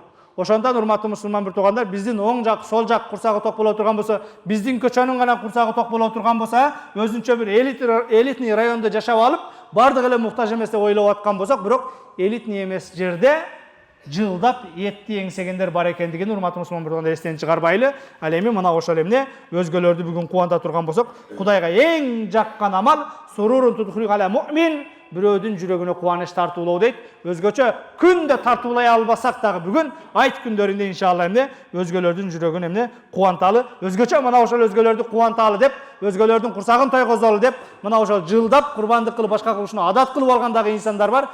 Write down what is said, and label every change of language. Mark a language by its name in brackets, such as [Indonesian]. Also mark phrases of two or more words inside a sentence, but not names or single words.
[Kyrgyz] Ошондон урматтуу мусулман бир туугандар, биздин оң жак, сол жак курсагы ток боло турган болсо, биздин көчөнүн гана курсагы ток боло турган болсо, өзүнчө бир элитный райондо жашап алып, бардыгы эле муктаж эмес деп ойлоп аткан болсок, бирок элитный эмес жерде жылдап этти эңсегендер бар экендигин урматтуу мусулман бир туугандар эстен чыгарбайлы. Ал эми мына ошол эмне өзгөлөрдү бүгүн кубанта турган болсок, Кудайга эң жаккан амал сурурун [Arabic] تدخله على مؤمن, [Kyrgyz] бирөөдүн жүрөгүнө кубаныч тартуулоо дейт. Өзгөчө күндө тартуулай албасак дагы бүгүн айт күндөрүндө иншалла эмне өзгөлөрдүн жүрөгүн эмне кубанталы, өзгөчө мына ошол өзгөлөрдү кубанталы деп, өзгөлөрдүн курсагын тойгозолу деп, мына ошол жылдап курбандык кылып башка кылышны адат кылып алгандагы инсандар бар.